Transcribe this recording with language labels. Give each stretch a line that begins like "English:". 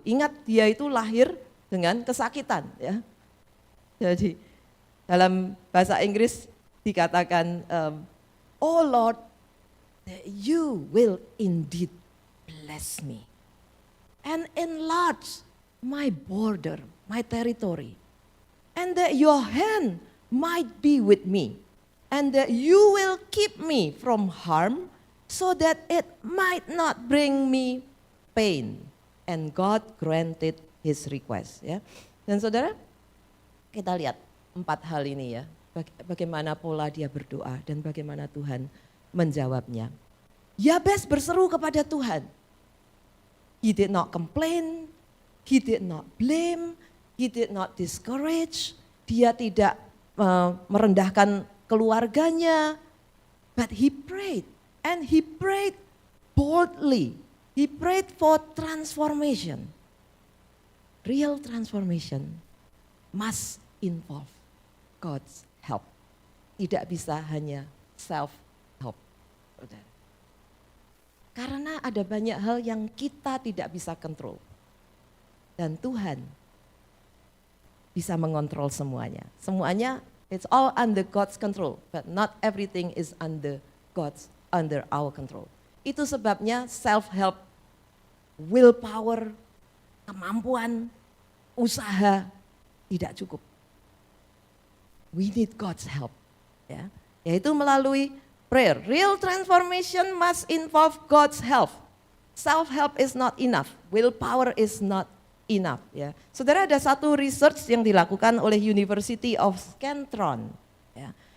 Indonesian: Ingat, dia itu lahir dengan kesakitan, ya. Jadi dalam bahasa Inggris dikatakan,
English: oh Lord, that you will indeed bless me and enlarge my border, my territory, and that your hand might be with me, and that you will keep me from harm, so that it might not bring me pain. And God granted his request, ya.
Indonesian: Dan saudara, kita lihat 4 hal ini, ya. Bagaimana pola dia berdoa dan bagaimana Tuhan menjawabnya. Yabes berseru kepada Tuhan.
English: He did not complain, he did not blame, he did not discourage.
Indonesian: Dia tidak merendahkan keluarganya,
English: but he prayed. And he prayed boldly. He prayed for transformation. Real transformation must involve God's help.
Indonesian: Tidak bisa hanya self-help. Karena ada banyak hal yang kita tidak bisa kontrol. Dan Tuhan bisa mengontrol semuanya.
English: Semuanya, it's all under God's control. But not everything is under our control.
Indonesian: Itu sebabnya self-help, willpower, kemampuan, usaha tidak cukup.
English: We need God's help, ya.
Indonesian: Yaitu melalui
English: prayer. Real transformation must involve God's help. Self-help is not enough. Willpower is not enough, ya.
Indonesian: Saudara, ada satu research yang dilakukan oleh University of Scantron, ya.